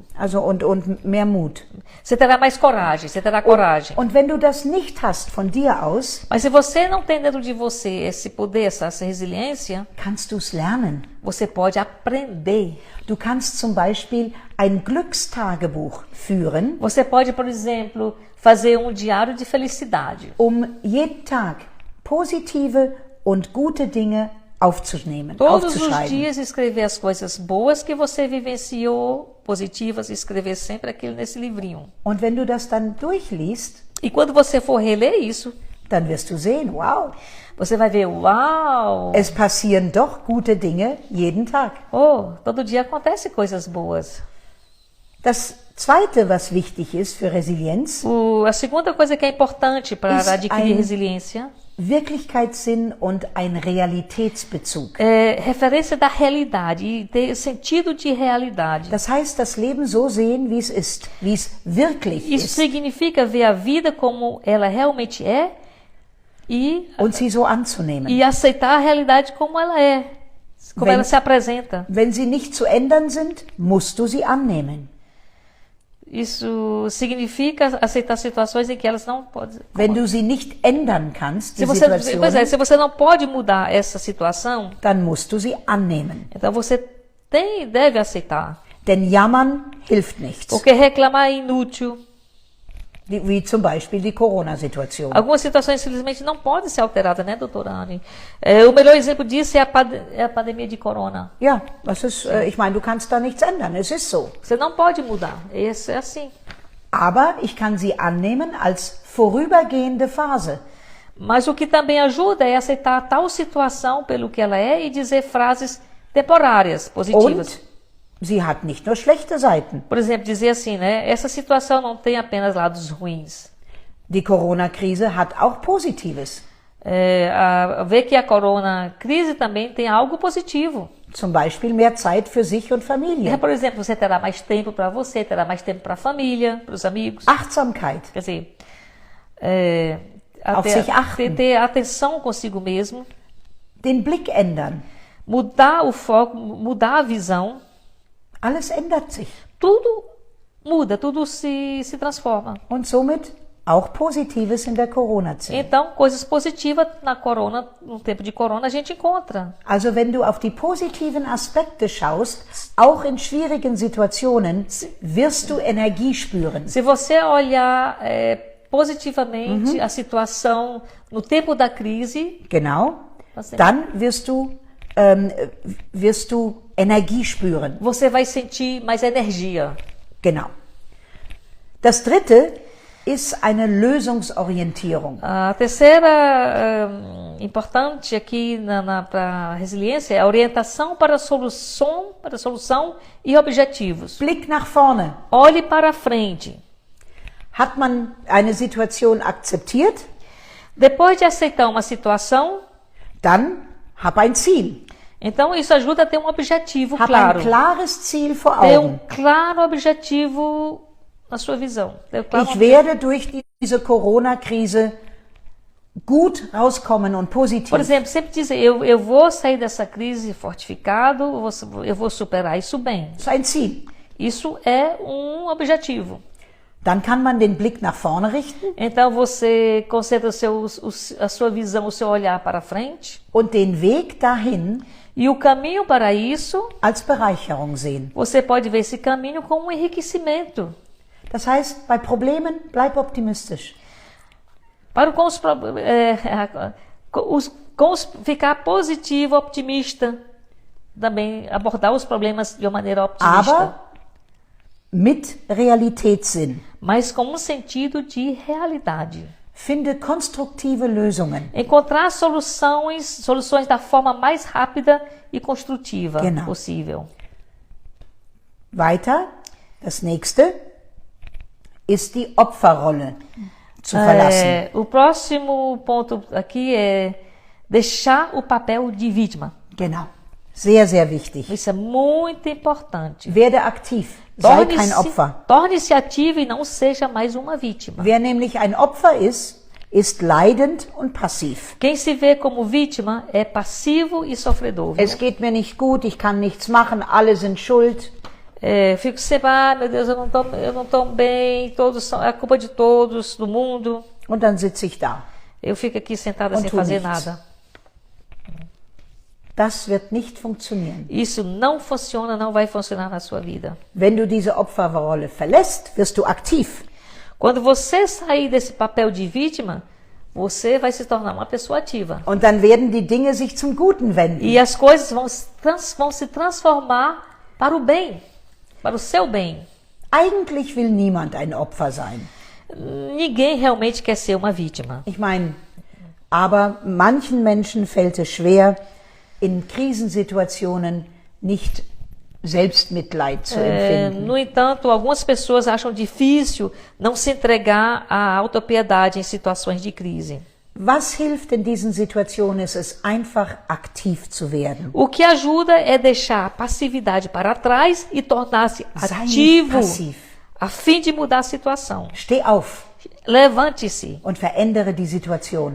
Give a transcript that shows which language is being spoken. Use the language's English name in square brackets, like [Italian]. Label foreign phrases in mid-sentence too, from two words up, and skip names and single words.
[German] Also und mehr Mut. [Portuguese] Você terá mais coragem, você terá coragem. [German] Und wenn du das nicht hast von dir aus, [Portuguese] Mas se você não tem dentro de você esse poder, essa resiliência, [German] kannst du es lernen. [Portuguese] você pode aprender. [German] Du kannst zum Beispiel ein Glückstagebuch führen, [Portuguese] Você pode, por exemplo, fazer um diário de felicidade. [German] jeden Tag positive und gute Dinge aufzunehmen, [Portuguese] Todos os [German] aufzuschreiben. [Portuguese] dias escrever as coisas boas que você vivenciou, positivas, escrever sempre aquilo nesse livrinho. [German] Und wenn du das dann durchliest, [Portuguese] E quando você for reler isso, [German] dann wirst du sehen, wow, [Portuguese] você vai ver, uau, [German] es passieren doch gute Dinge jeden Tag. [Portuguese] oh, todo dia acontece coisas boas. [German] Das Zweite, was wichtig ist für Resilienz, [Portuguese] A segunda coisa que é importante para [German] Ist [Portuguese] adquirir [German] ein- [Portuguese] resiliência [German] Wirklichkeitssinn und ein Realitätsbezug. [Portuguese] é referência da realidade e ter sentido de realidade. [German] Das heißt, das Leben so sehen, wie es ist, wie es wirklich [Portuguese] Isso [German] ist [Portuguese] significa ver a vida como ela realmente é e [German] und sie so anzunehmen. [Portuguese] aceitar a realidade como ela é, como [German] Wenn- [Portuguese] ela se apresenta. [German] Wenn sie nicht zu ändern sind, musst du sie annehmen. [Portuguese] Isso significa aceitar situações em que elas não podem. [German] Wenn du sie nicht ändern kannst, die [Portuguese] Se você, pois é, [German] Situation, [Portuguese] se você não pode mudar essa situação, [German] dann musst du sie annehmen. [Portuguese] então você deve aceitar. [German] Denn jammern hilft nichts. [Portuguese] Porque reclamar é inútil. [German] Wie zum Beispiel die Corona-Situation. [Portuguese] Algumas situações simplesmente não podem ser alteradas, né, doutora Anne? O melhor exemplo disso é a pandemia de corona. [German] Ja, das ist, ich meine, du kannst da nichts ändern. Es ist so. [Portuguese] Você não pode mudar. Isso é assim. [German] Aber ich kann sie annehmen als vorübergehende Phase. [Portuguese] Mas o que também ajuda é aceitar tal situação pelo que ela é e dizer frases temporárias, positivas. [German] Und sie hat nicht nur schlechte Seiten. [Portuguese] Por exemplo, dizer assim, né? Essa situação não tem apenas lados ruins. [German] Die Corona-Krise hat auch Positives. [Portuguese] Ver que a corona crise também tem algo positivo. [German] Zum Beispiel mehr Zeit für sich und Familie. [Portuguese] Por exemplo, você terá mais tempo para você, terá mais tempo para a família, para os amigos. [German] Achtsamkeit. [Portuguese] Quer dizer, [German] Auf sich achten. [Portuguese] ter atenção consigo mesmo, [German] Den Blick ändern. [Portuguese] mudar o foco, mudar a visão. [German] Alles ändert sich. [Portuguese] Tudo muda, tudo se transforma. [German] Und somit auch Positives in der Corona-Zeit. [Portuguese] Então, coisas positivas na corona, no tempo de corona, a gente encontra. [German] Also wenn du auf die positiven Aspekte schaust, auch in schwierigen Situationen, wirst du Energie spüren. [Portuguese] Se você olhar positivamente a situação no tempo da crise, [German] Genau. Was denn? Dann wirst du Energie spüren. [Portuguese] você vai sentir mais energia. [German] Genau. Das Dritte ist eine Lösungsorientierung. [Portuguese] A terceira importante aqui para a resiliência é a orientação para a solução e objetivos. [German] Blick nach vorne. [Portuguese] Olhe para frente. [German] Hat man eine Situation akzeptiert, [Portuguese] Depois de aceitar uma situação, [German] dann hab ein Ziel. [Portuguese] então isso ajuda a ter um objetivo [German] Hab [Portuguese] claro. [German] ein klares Ziel vor [Portuguese] Ter [German] Augen. [Portuguese] claro objetivo na sua visão. Ter claro [German] Ich werde durch diese Corona-Krise gut rauskommen und positiv. [Portuguese] Por exemplo, sempre dizer, eu vou sair dessa crise fortificado, eu vou superar isso bem. [German] Das ist ein Ziel. [Portuguese] Isso é um objetivo. [German] Dann kann man den Blick nach vorne richten [Portuguese] Então você concentra a sua visão, o seu olhar para frente [German] und den Weg dahin [Portuguese] e o caminho para isso, [German] als Bereicherung sehen. [Portuguese] você pode ver esse caminho como um enriquecimento. [German] Das heißt, bei Problemen bleib optimistisch. [Portuguese] Ficar positivo, optimista, também abordar os problemas de uma maneira optimista. [German] Aber mit Realitätssinn. [Portuguese] Mas com um sentido de realidade. [German] Finde konstruktive Lösungen. [Portuguese] Encontrar soluções da forma mais rápida e construtiva [German] Genau. [Portuguese] possível. [German] Weiter, das nächste ist die Opferrolle zu verlassen. [Portuguese] O próximo ponto aqui é deixar o papel de vítima. [German] Genau. Sehr, sehr wichtig. [Portuguese] Isso é muito importante. [German] Werde aktiv. Sei kein Opfer. [Portuguese] Torne-se ativo e não seja mais uma vítima. [German] Wer nämlich ein Opfer ist leidend und passiv. [Portuguese] Quem se vê como vítima é passivo e sofredor. Viu? [German] Es geht mir nicht gut, ich kann nichts machen, alle sind schuld. [Portuguese] Fico sempre, meu Deus, eu não tô bem, é culpa de todos, do mundo. [German] Und dann sitze ich da. [Portuguese] Eu fico aqui sentada [German] Und [Portuguese] sem [German] tu [Portuguese] fazer [German] nichts. [Portuguese] nada. [German] Das wird nicht funktionieren. [Portuguese] Isso não funciona, não vai funcionar na sua vida. [German] Wenn du diese Opferrolle verlässt, wirst du aktiv. [Portuguese] Quando você sair desse papel de vítima, você vai se tornar uma pessoa ativa. [German] Und dann werden die Dinge sich zum Guten wenden. [Portuguese] E as coisas vão se transformar para o bem, para o seu bem. [German] Eigentlich will niemand ein Opfer sein. Ninguém realmente quer ser uma vítima. Ich meine, aber manchen Menschen fällt es schwer, in Krisensituationen nicht Selbstmitleid zu empfinden. [Portuguese] No entanto, algumas pessoas acham difícil não se entregar à autopiedade em situações de crise. [German] Was hilft in diesen Situationen, ist es einfach aktiv zu werden. [Portuguese] O que ajuda é deixar a passividade para trás e tornar-se [German] Sei nicht [Portuguese] ativo [German] passiv. [Portuguese] a fim de mudar a situação. [German] Steh auf [Portuguese] Levante-se. [German] und verändere die Situation.